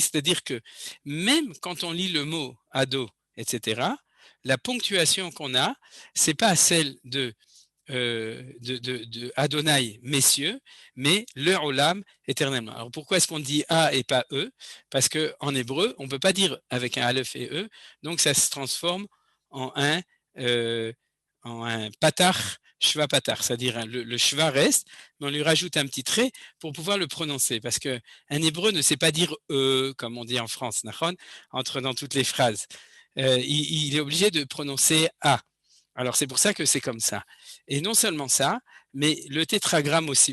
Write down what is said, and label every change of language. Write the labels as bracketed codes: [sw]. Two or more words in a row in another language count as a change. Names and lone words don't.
[fr] C'est-à-dire que même quand on lit le mot ado, etc., la ponctuation qu'on a, c'est pas celle de Adonai, messieurs, mais le olam éternellement. Alors pourquoi est-ce qu'on dit A et pas E? Parce qu'en hébreu, on ne peut pas dire avec un aleph et E, donc ça se transforme en un patach, [he] שווא פתח, [fr] c'est-à-dire le shva reste, mais on lui rajoute un petit trait pour pouvoir le prononcer, parce qu'un hébreu ne sait pas dire E, comme on dit en France, entre dans toutes les phrases. Il est obligé de prononcer A. Alors c'est pour ça que c'est comme ça. Et non seulement ça, mais le tétragramme aussi.